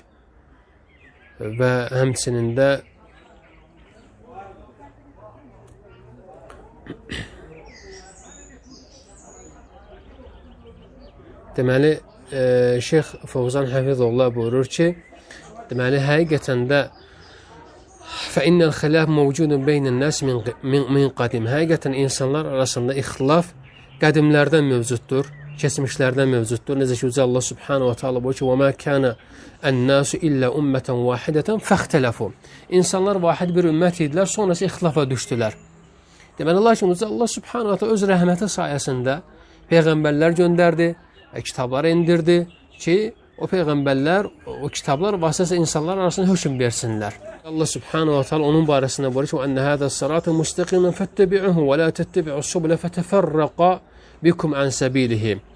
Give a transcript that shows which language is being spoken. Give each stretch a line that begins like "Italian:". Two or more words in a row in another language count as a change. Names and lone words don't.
Azerbaijani: Və həmçinin də deməli, Şeyx Fovzan Həfizullah buyurur ki, deməli, həqiqətən də
Arabic: فَإِنَّ الْخِلَافِ مَوْجُودٌ بَيْنَ النَّاسِ مِنْ قَدِيمٍ.
Azerbaijani: Həqiqətən insanlar arasında ixtilaf qədimlərdən mövcuddur, keçmişlərdən mövcuddur. Necə ki, Allah
Arabic: سبحانه وتعالى
Azerbaijani: buyurur ki,
Arabic: وَمَا كَانَ النَّاسُ إِلَّا أُمَّةً وَاحِدَةً فَاخْتَلَفُوا.
Azerbaijani: İnsanlar vahid bir ümmət idilər, sonrası ixtilafa düşdülər. Deməli, lakin Allah
Arabic: سبحانه وتعالى
Azerbaijani: öz rəhməti sayəsində peyğəmbərlər göndərdi, kitablar endirdi ki, o peyğəmbərlər, o kitablar vasitəsilə insanlar arasında hökm versinlər. Allah
Arabic: سبحانه وتعالى
Azerbaijani: onun barəsində buyurur ki,
Arabic: "إن هذا صراطا مستقيما فاتبعوه ولا تتبعوا السبل فتفرق بكم عن سبيله."